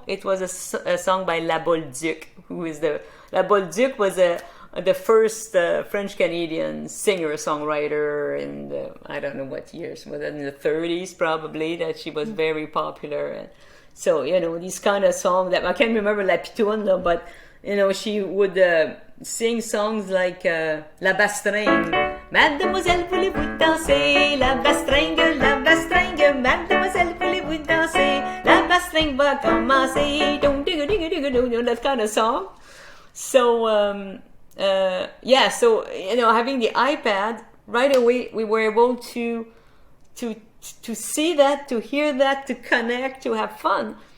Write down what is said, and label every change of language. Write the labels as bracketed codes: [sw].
[en] It was a song by La Bolduc, La Bolduc was the first French-Canadian singer-songwriter in the, I don't know what years, was it in the 30s probably, that she was very popular. And so, these kind of songs that, I can't remember La Pitoune, though, but, she would sing songs like La Bastringue. [fr] Mademoiselle, voulez-vous danser? La bastringue, mademoiselle, voulez-vous danser? La bastringue va commencer. [en] That kind of song. So, having the iPad, right away we were able to see that, to hear that, to connect, to have fun.